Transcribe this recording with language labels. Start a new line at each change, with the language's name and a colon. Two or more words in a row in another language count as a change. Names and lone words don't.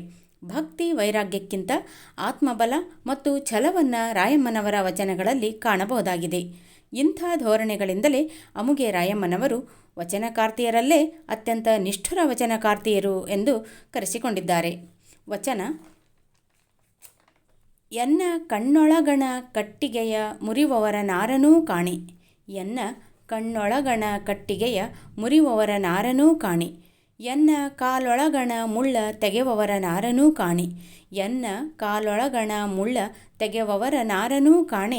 Kannada: ಭಕ್ತಿ ವೈರಾಗ್ಯಕ್ಕಿಂತ ಆತ್ಮಬಲ ಮತ್ತು ಛಲವನ್ನು ರಾಯಮ್ಮನವರ ವಚನಗಳಲ್ಲಿ ಕಾಣಬಹುದಾಗಿದೆ. ಇಂಥ ಧೋರಣೆಗಳಿಂದಲೇ ಅಮುಗೆ ರಾಯಮ್ಮನವರು ವಚನಕಾರ್ತಿಯರಲ್ಲೇ ಅತ್ಯಂತ ನಿಷ್ಠುರ ವಚನಕಾರ್ತಿಯರು ಎಂದು ಕರೆಸಿಕೊಂಡಿದ್ದಾರೆ. ವಚನ: ಎನ್ನ ಕಣ್ಣೊಳಗಣ ಕಟ್ಟಿಗೆಯ ಮುರಿವವರ ನಾರನೂ ಕಾಣಿ. ಎನ್ನ ಕಣ್ಣೊಳಗಣ ಕಟ್ಟಿಗೆಯ ಮುರಿವವರ ನಾರನೂ ಕಾಣಿ. ಎನ್ನ ಕಾಲೊಳಗಣ ಮುಳ್ಳ ತೆಗೆವವರ ನಾರನೂ ಕಾಣಿ. ಎನ್ನ ಕಾಲೊಳಗಣ ಮುಳ್ಳ ತೆಗೆವವರ ನಾರನೂ ಕಾಣೆ.